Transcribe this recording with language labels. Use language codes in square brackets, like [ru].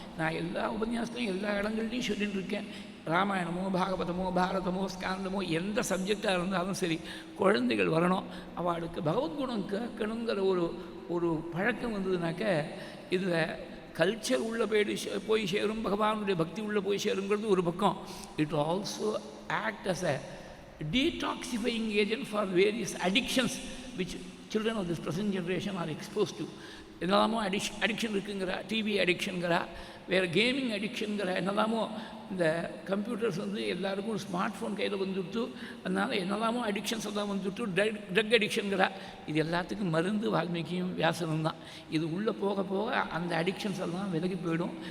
[ta] நான் எல்லா உபன்யாசத்துலையும் எல்லா இடங்கள்லையும் சொல்லிட்டு இருக்கேன். ராமாயணமோ பாகவதமோ பாரதமோ ஸ்காந்தமோ எந்த சப்ஜெக்டாக இருந்தாலும் சரி குழந்தைகள் வரணும். அவளுக்கு பகவத்குணம் கேட்கணுங்கிற ஒரு பழக்கம் வந்ததுனாக்க இதில் கல்ச்சர் உள்ளே போய் சேரும், பகவானுடைய பக்தி உள்ளே போய் சேருங்கிறது ஒரு பக்கம். [en] It also act as a detoxifying agent for various addictions which children of this present generation are exposed to. [ta] என்னெல்லாமோ அடிக்ஷன் இருக்குங்கிற, டிவி அடிக்ஷனுங்கிறா, வேறு கேமிங் அடிக்ஷனுங்கிற, என்னெல்லாமோ இந்த கம்ப்யூட்டர்ஸ் வந்து எல்லாருக்கும் ஒரு ஸ்மார்ட் ஃபோன் கையில் வந்துவிட்டு, அதனால் என்னெல்லாமோ அடிக்ஷன்ஸ் எல்லாம் வந்துவிட்டு ட்ரக் அடிக்ஷனுங்கிறா. இது எல்லாத்துக்கும் மருந்து வால்மீகியும் வியாசனும் தான். இது உள்ளே போக போக அந்த அடிக்ஷன்ஸ் எல்லாம் விலகி போயிடும்.